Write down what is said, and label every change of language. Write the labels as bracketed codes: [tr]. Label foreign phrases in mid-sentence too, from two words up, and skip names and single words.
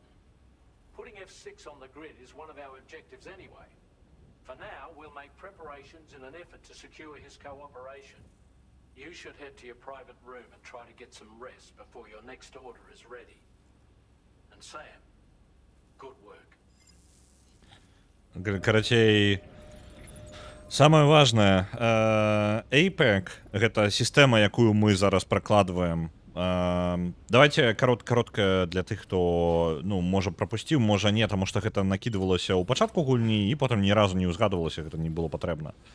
[en] Putting F6 on the grid is one of our objectives anyway. For now, we'll make preparations in an effort to secure his cooperation. You should head to your private room and try to get some rest before your next order is ready. And Sam, good work. [be] Карацей, самае важнае, APEC — гэта сістэма, якую мы зараз пракладваем. Давайте каротка для тых, хто, ну, можа прапусціў, можа не, таму што гэта накідвалася ў пачатку гульні і потым ні разу не ўзгадвалася, гэта не было патрэбна.